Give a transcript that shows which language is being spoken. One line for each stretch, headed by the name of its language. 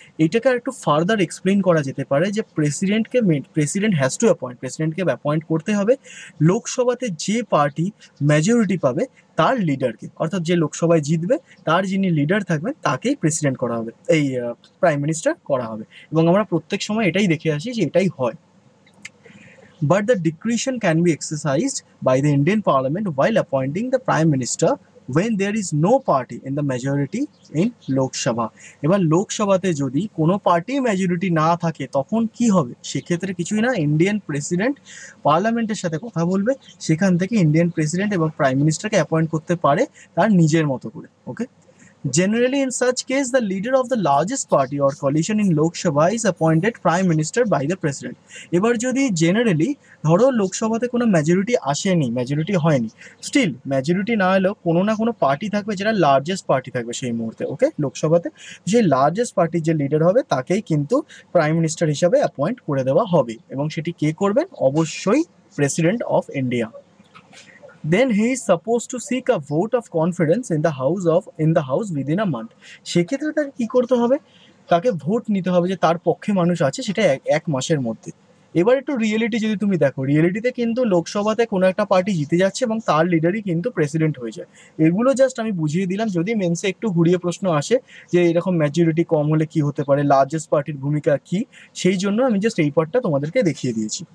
Bangla: এটাকে একটু further explain করা যেতে পারে যে
English: president has to appoint,
Bangla: প্রেসিডেন্টকে অ্যাপয়েন্ট করতে হবে লোকসভাতে যে পার্টি মেজরিটি পাবে তার লিডারকে, অর্থাৎ যে লোকসভায় জিতবে তার যিনি লিডার থাকবেন তাকেই প্রেসিডেন্ট করা হবে, এই প্রাইম মিনিস্টার করা হবে। এবং আমরা প্রত্যেক সময় এটাই দেখে আসি যে এটাই হয়।
English: But the discretion can be exercised by the Indian Parliament while appointing the Prime Minister when there is no party in the majority in Lok Sabha.
Bangla: এবার লোকসভাতে যদি কোনো পার্টি মেজরিটি না থাকে তখন কি হবে? সেক্ষেত্রে কিছুই না, ইন্ডিয়ান প্রেসিডেন্ট পার্লামেন্টের সাথে কথা বলবে, সেখান থেকে ইন্ডিয়ান প্রেসিডেন্ট এবং প্রাইম মিনিস্টারকে অ্যাপয়েন্ট করতে পারে তার নিজের মতো করে।
English: Okay, generally in such case the leader of the largest party or coalition in Lok Sabha is appointed prime minister by the president.
Bangla: এবার যদি জেনারেলি ধরো লোকসভাতে কোনো মেজরিটি আসেনি, মেজরিটি হয়নি, স্টিল মেজরিটি না এলেও কোনো না কোনো পার্টি থাকবে যেটা লার্জেস্ট পার্টি থাকবে সেই মুহূর্তে। ওকে, লোকসভাতে সেই লার্জেস্ট পার্টির যে লিডার হবে তাকেই কিন্তু প্রাইম মিনিস্টার হিসাবে অ্যাপয়েন্ট করে দেওয়া হবে, এবং সেটি কে করবেন? অবশ্যই president of India.
English: Then he is supposed to seek a vote of confidence in the house within a month.
Bangla: সেক্ষেত্রে তাকে কি করতে হবে? তাকে ভোট নিতে হবে যে তার পক্ষে মানুষ আছে, সেটা এক মাসের মধ্যে। এবার একটু রিয়েলিটি যদি তুমি দেখো, রিয়েলিটিতে কিন্তু লোকসভাতে কোনো একটা পার্টি জিতে যাচ্ছে এবং তার লিডারই কিন্তু প্রেসিডেন্ট হয়ে যায়। এগুলো জাস্ট আমি বুঝিয়ে দিলাম, যদি মেন্সে একটু ঘুরিয়ে প্রশ্ন আসে যে এরকম মেজরিটি কম হলে কি হতে পারে, লার্জেস্ট পার্টির ভূমিকা কি, সেই জন্য আমি জাস্ট এই পার্টটা তোমাদেরকে দেখিয়ে দিয়েছি।